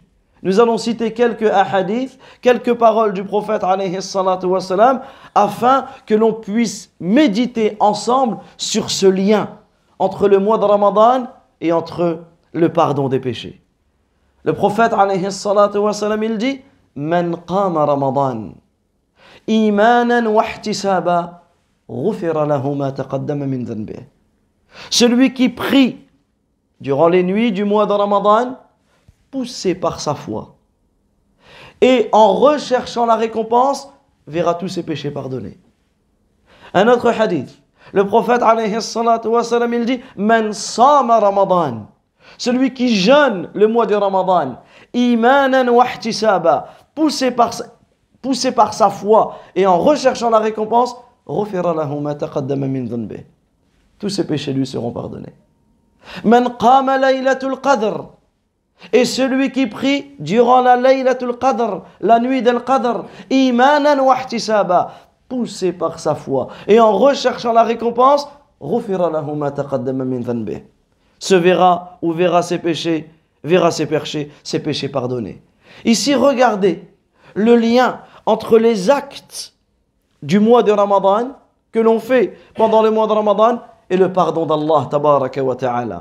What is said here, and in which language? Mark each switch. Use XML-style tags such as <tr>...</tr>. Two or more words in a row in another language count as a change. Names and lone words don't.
<fr>Nous allons citer quelques hadiths, quelques paroles du prophète</fr> <ar>عليه الصلاة والسلام,</ar> <fr>afin que l'on puisse méditer ensemble sur ce lien entre le mois de Ramadan et entre le pardon des péchés. Le prophète</fr> <ar>عليه الصلاة والسلام,</ar> <fr>il dit:</fr> <ar>من قام رمضان إيمانا واحتسابا غفر له ما تقدم من ذنبه.</ar> <fr>Celui qui prie durant les nuits du mois de Ramadan, poussé par sa foi, et en recherchant la récompense, verra tous ses péchés pardonnés. Un autre hadith, le prophète</fr> <ar>عليه الصلاة والسلام,</ar> <fr>il dit:</fr> <ar>من صام رمضان,</ar> <fr>celui qui jeûne le mois de Ramadan,</fr> <ar>إيمانا واحتسابا,</ar> <fr>poussé par sa foi et en recherchant la récompense,</fr> <ar>غفر له ما تقدم من ذنبه.</ar> <fr>Tous ses péchés lui seront pardonnés.</fr> <ar>من قام ليلة القدر,</ar> <fr>et celui qui prie durant la</fr> <ar>ليلة القدر,</ar> <fr>la nuit del qadr,</fr> <ar>إيمانا واحتسابا,</ar> <fr>poussé par sa foi et en recherchant la récompense,</fr> <ar>غفر له ما تقدم من ذنبه,</ar> <fr>se verra ou verra ses péchés pardonnés. Ici, regardez le lien entre les actes du mois de Ramadan que l'on fait pendant le mois de Ramadan et le pardon d'Allah</fr> <ar>تبارك وتعالى.</ar>